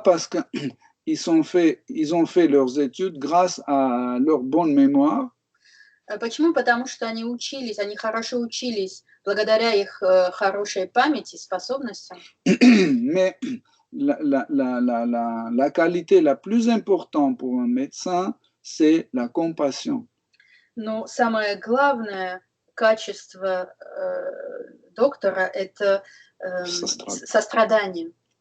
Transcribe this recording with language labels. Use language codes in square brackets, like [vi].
[fr] Parce qu'ils ont fait leurs études grâce à leur bonne mémoire. [ru] Почему? Потому что они хорошо учились благодаря их хорошей памяти, способностям. [fr] Mais la qualité la plus importante pour un médecin, c'est la compassion. [ru] Но самое главное качество доктора – это сострадание.